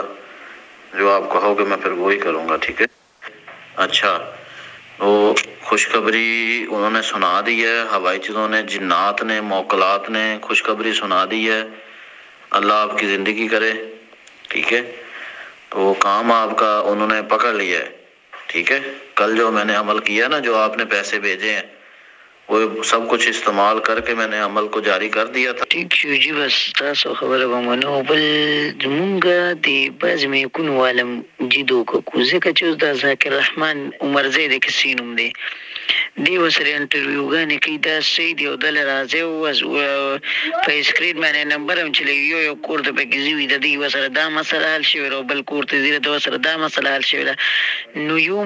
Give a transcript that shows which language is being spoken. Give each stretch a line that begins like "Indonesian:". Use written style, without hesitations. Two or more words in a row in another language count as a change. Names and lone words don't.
Urdu: جو آپ کہو گے میں پھر وہی کروں گا، ٹھیک ہے. اچھا، وہ خوشخبری انہوں نے سنا دی ہے، ہوائی چیزوں نے، جنات نے، موکلات نے خوشخبری سنا دی ہے. اللہ آپ کی زندگی کرے، ٹھیک ہے. تو وہ کام آپ کا انہوں نے پکڑ لیا ہے، ٹھیک ہے. کل جو میں نے عمل کیا نا، جو آپ نے پیسے بھیجے ہیں، وہ سب کچھ استعمال کر کے میں نے عمل کو جاری کر دیا تھا.
Pashto: ٹھیک شو جی، بس تاسو خبره به منو. بل زمونږ د بعض میکون والم جدو کو ځکه چې اوس دا ذاکر رحمان عمرزی د کسي نوم دی، دی ورسره انټرویوګانې کوي، دا صحیح دی. او دله راځي په اسکرین باندې نمبر هم چلوي، یو کور ته پکې ځي، د دې ورسره دا مسله حل شوې ده، بل کور ته ځي د ورسره دا مسله حل شوې ده.